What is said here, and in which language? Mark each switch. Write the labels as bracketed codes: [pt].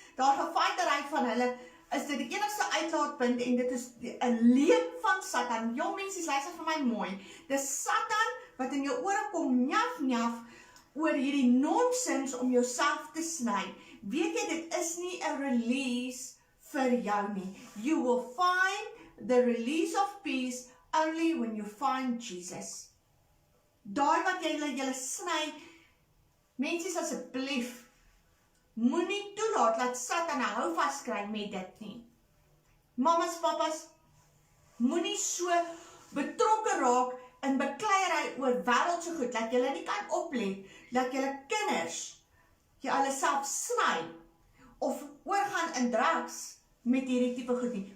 [af] Daar gefighterheid van hulle is dit die enigste uitlaatpunt, en dit is 'n leuen van Satan. Jong mensies, luister vir my mooi. Dis Satan wat in jou ore kom njaf oor hierdie nonsens om jouself te sny. Weet jy, dit is nie 'n release vir jou nie. [en] You will find the release of peace only when you find Jesus. [af] Daai wat jy sny, mensies asseblief, moenie toelaat dat Satan 'n houvas kry met dit nie. Mamas, papas, moenie so betrokke raak in bekleierery oor wêreldse goed, dat julle nie kan oplet, dat julle kinders hulle self sny, of oorgaan in drugs met hierdie tipe goed nie.